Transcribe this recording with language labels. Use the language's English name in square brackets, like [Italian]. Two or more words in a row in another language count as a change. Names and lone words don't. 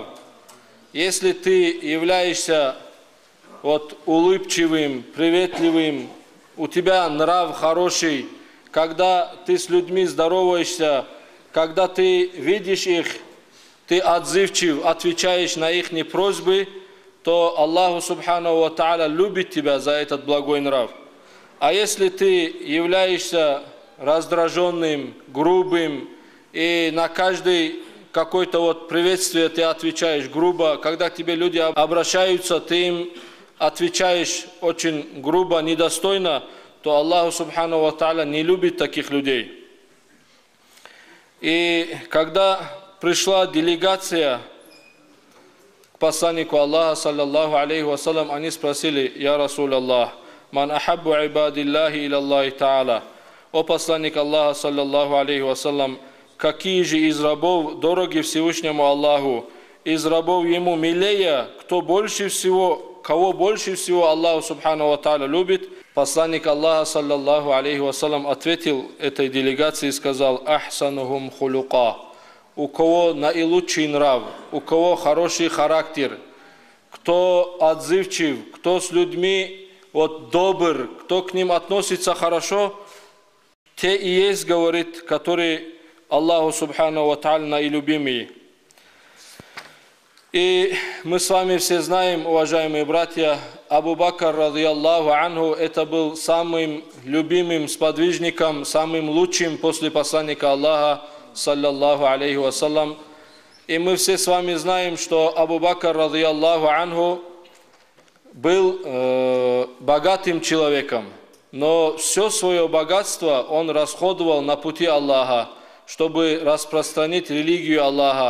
[Russian] Если ты являешься улыбчивым, приветливым, у тебя нрав хороший, когда ты с людьми здороваешься, когда ты видишь их, ты отзывчив, отвечаешь на их просьбы, то [Arabic] الله سبحانه وتعالى [Russian] любит тебя за этот благой нрав. А если ты являешься раздраженным, грубым, и на каждое какое-то приветствие ты отвечаешь грубо, когда к тебе люди обращаются, ты им отвечаешь очень грубо, недостойно, то [Arabic] الله سبحانه وتعالى [Russian] не любит таких людей. И когда пришла делегация к посланнику Аллаха, [Arabic] صلى الله عليه وسلم, [Russian] они спросили: [Arabic] «يا رسول الله من أحب عباد الله إلى الله تعالى». [Russian] О посланник Аллаха, [Arabic] صلى الله عليه وسلم, [Russian] какие же из рабов дороги Всевышнему Аллаху, из рабов ему милее, кого больше всего [Arabic] الله سبحانه وتعالى [Russian] любит? Посланник Аллаха, [Arabic] صلى الله عليه وسلم, [Russian] ответил этой делегации и сказал: [Arabic] «أحسنهم خلقا». [Russian] У кого наилучший нрав, у кого хороший характер, кто отзывчив, кто с людьми добр, кто к ним относится хорошо, те и есть, говорит, которые [Arabic] الله سبحانه وتعالى [Russian] наилюбимые. И мы с вами все знаем, уважаемые братья, [Arabic] أبو بكر، رضي الله عنه, [Russian] это был самым любимым сподвижником, самым лучшим после посланника Аллаха, [Arabic] صلى الله عليه وسلم. [Russian] И мы все с вами знаем, что Абу Бакр, [Arabic] رضي الله عنه, [Russian] был богатым человеком, но все свое богатство он расходовал на пути Аллаха, чтобы распространить религию Аллаха.